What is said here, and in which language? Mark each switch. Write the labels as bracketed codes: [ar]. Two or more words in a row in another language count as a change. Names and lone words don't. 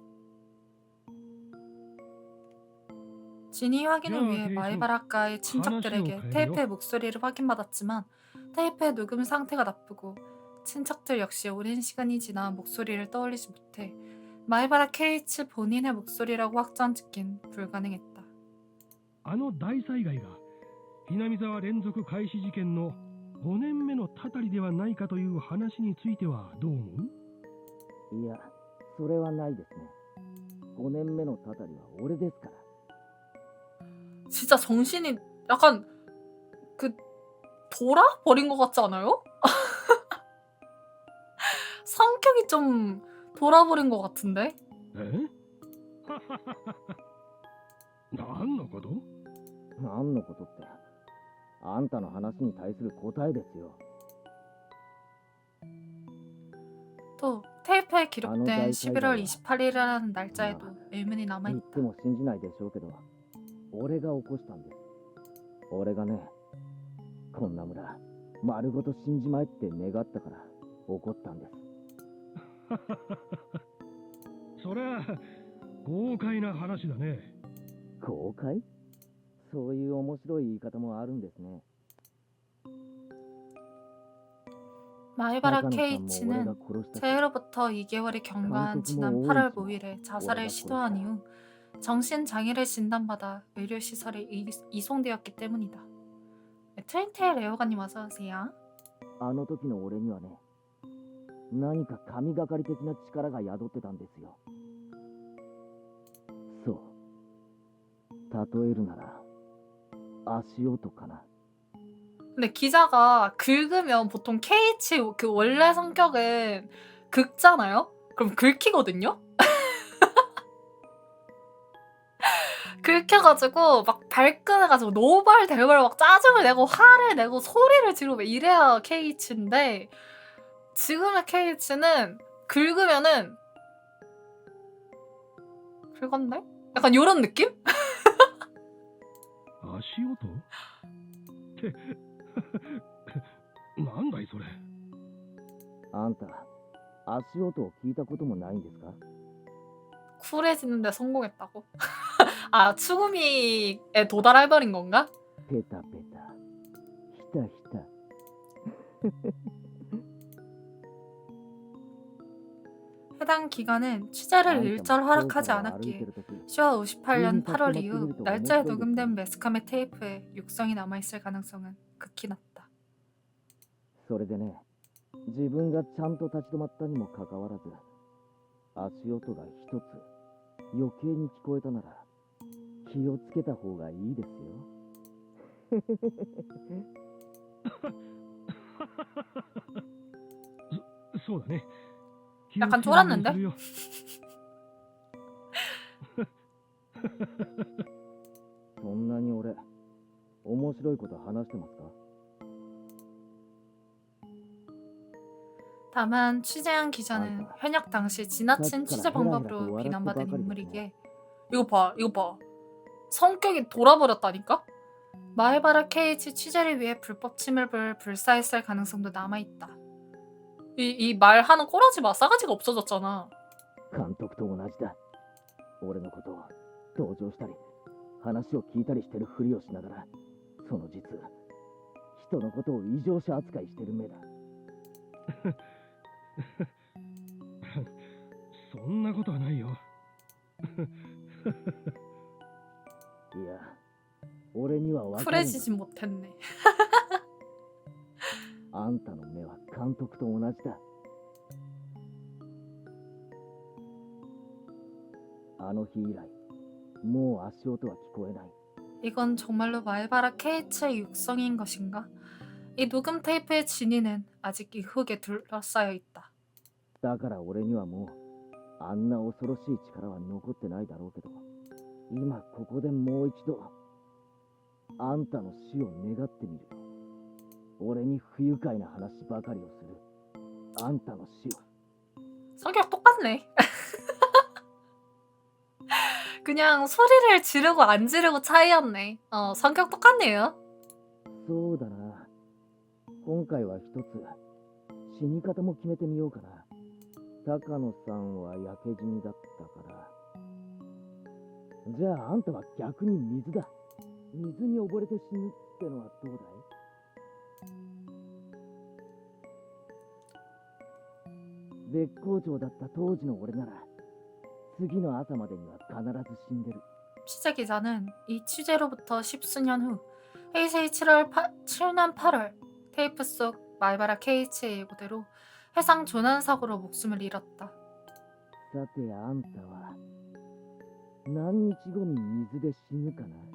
[ko] 진위 확인을 야, 위해 케이치, 마에바라카의 친척들에게 하나씩 테이프의 목소리를 확인받았지만 테이프의 녹음 상태가 나쁘고 친척들 역시 오랜 시간이 지나 목소리를 떠올리지 못해 마에바라 케이치 본인의 목소리라고 확정짓긴 불가능했다. [ja] あの大災害がひなみ沢連続開始事件の5年目のたたりではないかという話についてはどう思う？いや、それはないですね。5年目のたたりは俺ですから。 [ko] 진짜 정신이 약간 그 돌아버린 것 같지 않아요? 성격이 좀 돌아버린 것 같은데? [ja] え？何のこと？何のことって、あんたの話に対する答えですよ。 [ko] 또 테이프에 기록된 나노다이 11월 사이다야. 28일이라는 날짜에도 의문이 [ja] 言っ [ko] 남아있다. [ja] ても信じないでしょうけど、俺が起こしたんです。俺がね、こんな村、丸ごと死んじまえって願ったから起こったんです。そりゃ豪快な話だね。公開？そういう面白い言い方もあるんですね。 [ko] 마에바라 [ja] 中野さんも俺 [ko] 케이치는 [ja] が殺したし、 [ko] 재해로부터 2개월이 경과한 지난 8월 5일에 자살을 시도한 이후 정신장애를 진단받아 의료시설에 이송되었기 때문이다. 트윈테일 레오가님 어서오세요. [ja] あの時の俺にはね、何か神がかり的な力が宿ってたんですよ。そう。例えるなら、足音かな。 [ko] 근데 기자가 긁으면 보통 케이치 그 원래 성격은 긁잖아요? 그럼 긁히거든요? 긁혀가지고 막 발끈해가지고 노발대발 막 짜증을 내고 화를 내고 소리를 지르고 이래야 케이치인데 지금의 케이치는 긁으면은 긁었네? 약간 요런 느낌? [ja] 足音？ってなんだいそれ。あんた、足音を聞いたこともないんですか？ [ko] 쿨해지는데 성공했다고? 아, 추구미에 도달해버린 건가? [ja] ペタペタ、ひたひた。 [ko] 해당 기관은 취재를 일절 허락하지 않았기에 10월 58년 8월 이후 날짜에 녹음된 매스컴의 테이프에 육성이 남아있을 가능성은 극히 낮다. [ja] それでね、自分がちゃんと立ち止まったにもかかわらず、足音が一つ余計に聞こえたなら気をつけた方がいいですよ。そうだね。 [ko] 약간 쫄았는데? [ja] そんなに俺、面白いこと話してますか？ [ko] 다만 취재한 기자는 현역 당시 지나친 취재 방법으로 헤라헤라 비난받은 또 인물이기에 이거 봐 성격이 돌아버렸다니까? 마에바라 케이치 취재를 위해 불법 침입을 불사했을 가능성도 남아있다. 이 말하는 꼬라지 마 싸가지가 없어졌잖아. [ja] 監督と同じだ。俺のことを同情したり話を聞いたりしてるふりをしながら、その実人のことを異常者扱いしてる目だ。そんなことはないよ。いや、俺には分かるんだ。 [ko] 쿨해지지 못했네. [ja] あんたの目は監督と同じだ。あの日以来、もう足音は聞こえない。 [ko] 이건 정말로 말바라 케이츠의 육성인 것인가? 이 녹음 테이프의 진위는 아직 이 흙에 둘러싸여 있다. [ja] だから俺にはもうあんな恐ろしい力は残ってないだろうけど、今ここでもう一度あんたの死を願ってみるよ。俺に不愉快な話ばかりをするあんたの死を。 [ko] 성격 똑같네. 그냥 소리를 지르고 안 지르고 차이였네. 성격 똑같네요. [ja] そうだな。今回は一つ死に方も決めてみようかな。高野さんは焼け死にだったから。じゃああんたは逆に水だ。水に溺れて死ぬってのはどうだい？絶好調だった当時の俺なら次の朝までには必ず死んでる。 [ko] 취재 기자는 이 취재로부터 10수년 후 헤이세이 7년 8월 테이프 속 말바라 케이치의 예고대로 해상 조난사고로 목숨을 잃었다. [ja] さてあんたは何日後に水で死ぬかな？